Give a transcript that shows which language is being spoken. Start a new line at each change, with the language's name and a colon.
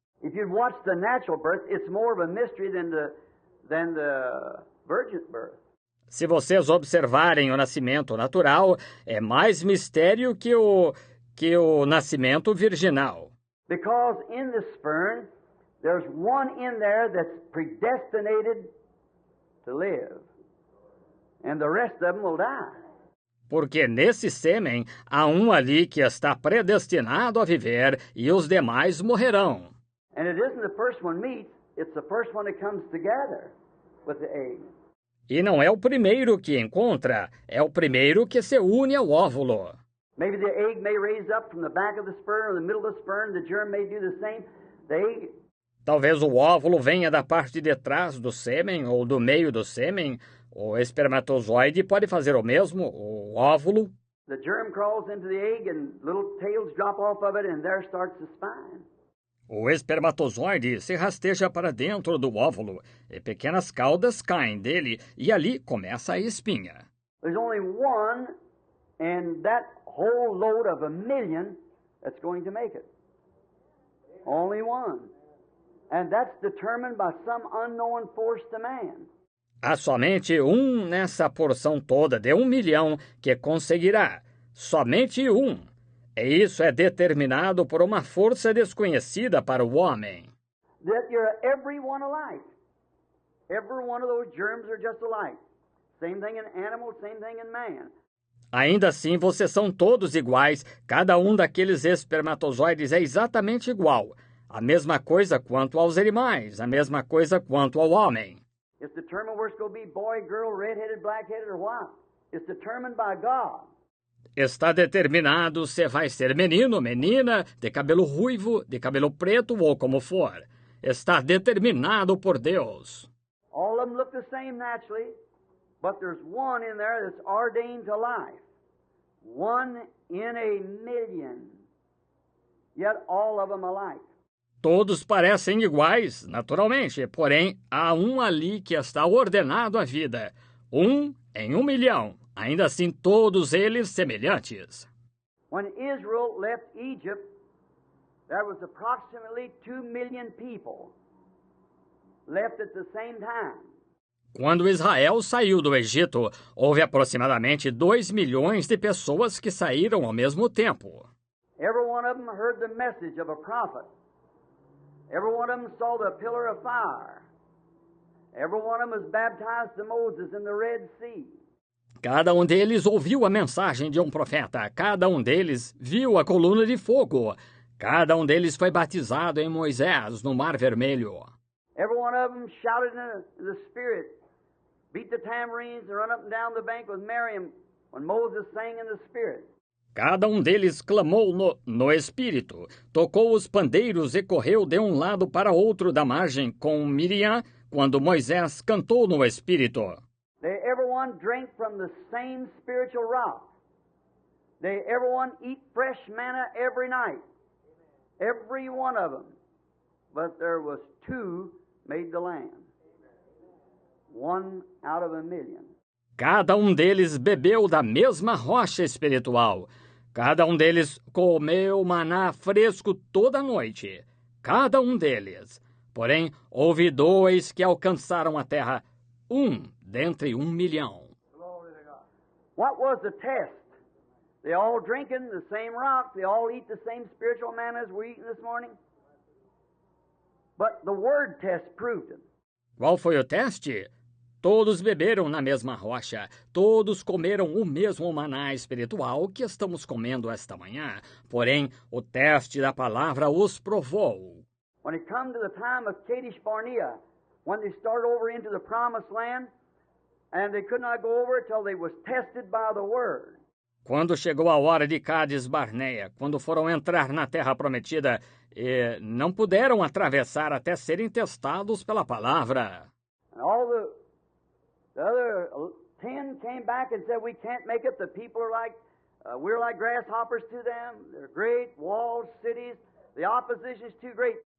English: If you'd watch the natural birth, it's more of a mystery than the virgin birth.
Portuguese: Se vocês observarem o nascimento natural, é mais mistério que o nascimento virginal.
English: Because in the sperm, there's one in there that's predestinated to live, and the rest of them will die.
Portuguese: Porque nesse sêmen há um ali que está predestinado a viver e os demais morrerão.
English: And it isn't the first one meets, it's the first one that comes together with the egg.
Portuguese: E não é o primeiro que encontra, é o primeiro que se une ao óvulo.
English: Maybe the egg may raise up from the back of the sperm or the middle of the sperm, the germ may do the same. The egg...
Portuguese: Talvez o óvulo venha da parte de trás do sêmen ou do meio do sêmen. O espermatozoide pode fazer o mesmo, o óvulo.
English: The germ crawls into the egg and little tails drop off of it and there starts the spine.
Portuguese: O espermatozoide se rasteja para dentro do óvulo e pequenas caudas caem dele e ali começa a espinha.
English: There's only one and that whole load of 1 million that's going to make it. Only one. And that's determined by some unknown force to man.
Portuguese: Há somente um nessa porção toda de 1 milhão que conseguirá. Somente um. E isso é determinado por uma força desconhecida para o homem.
English: That you're everyone alike. Every one of those germs are just alike. Same thing in animals, same thing in man.
Portuguese: Ainda assim, vocês são todos iguais. Cada um daqueles espermatozoides é exatamente igual. A mesma coisa quanto aos animais, a mesma coisa quanto ao homem.
English: It's determined whether it's going to be boy, girl, red-headed, black-headed, or what. It's determined by God.
Portuguese: Está determinado se vai ser menino, menina, de cabelo ruivo, de cabelo preto ou como for. Está determinado por Deus.
English: All of them look the same naturally, but there's one in there that's ordained to life. 1 in 1 million. Yet all of them alike.
Portuguese: Todos parecem iguais, naturalmente, porém há um ali que está ordenado à vida. 1 em 1 milhão. Ainda assim, todos eles semelhantes.
English: When Israel left Egypt, there was approximately 2 million people left at the same time.
Portuguese: Quando Israel saiu do Egito, houve aproximadamente 2 milhões de pessoas que saíram ao mesmo tempo.
English: Every one of them heard the message of a prophet. Every one of them saw the pillar of fire. Every one of them was baptized to Moses in the Red Sea.
Portuguese: Cada um deles ouviu a mensagem de um profeta. Cada um deles viu a coluna de fogo. Cada um deles foi batizado em Moisés no Mar Vermelho.
English: Every one of them shouted in the Spirit, beat the tambourines and run up and down the bank with Miriam when Moses sang in the Spirit.
Portuguese: Cada um deles clamou no Espírito, tocou os pandeiros e correu de um lado para outro da margem com Miriam quando Moisés cantou no Espírito.
English: Everyone drank from the same spiritual rock. Everyone eat fresh manna every night. Every one of them. But there was 2 made the land. 1 out of a million.
Portuguese: Cada um deles bebeu da mesma rocha espiritual. Cada um deles comeu maná fresco toda noite. Cada um deles. Porém, houve 2 que alcançaram a terra, 1 dentre 1 milhão.
English: What was the test? They all drinking the same rock. They all eat the same spiritual manna as we're eating this morning. But the word test proved it.
Portuguese: Qual foi o teste? Todos beberam na mesma rocha, todos comeram o mesmo maná espiritual que estamos comendo esta manhã. Porém, o teste da palavra os provou.
English: When it come to the time of Kadesh Barnea, when they started over into the promised land, and they could not go over till they was tested by the word.
Portuguese: Quando chegou a hora de Cádiz Barneia, quando foram entrar na terra prometida, e não puderam atravessar até serem testados pela palavra.
English: And all the other 10 came back and said, "We can't make it. The people are like, we're like grasshoppers to them. They're great walled cities. The opposition is too great."